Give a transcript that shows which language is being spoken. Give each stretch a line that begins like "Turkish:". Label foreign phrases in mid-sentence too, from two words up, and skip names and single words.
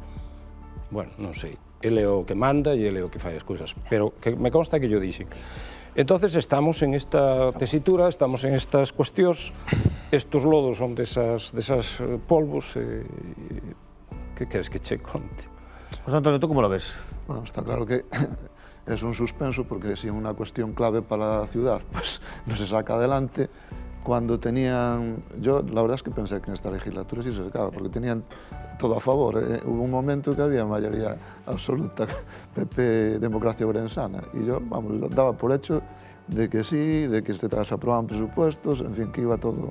Galician: Bueno, non sei, ele é o que manda e ele é o que fai as cousas, pero que me consta que yo dixen. Entonces estamos en esta tesitura, estamos en estas cuestións, estos lodos son desas polvos, que queres que che conte?
Spanish: José Antonio, ¿tú cómo lo ves? Bueno, está claro que es un suspenso porque si es una cuestión clave para la ciudad, pues no se saca adelante. Cuando tenían... Yo la verdad es que pensé que en esta legislatura sí se sacaba, porque tenían todo a favor. Hubo un momento que había mayoría absoluta, PP, Democracia Ourensana, y yo, vamos, daba por hecho de que sí, de que se aprobaban presupuestos, en fin, que iba todo.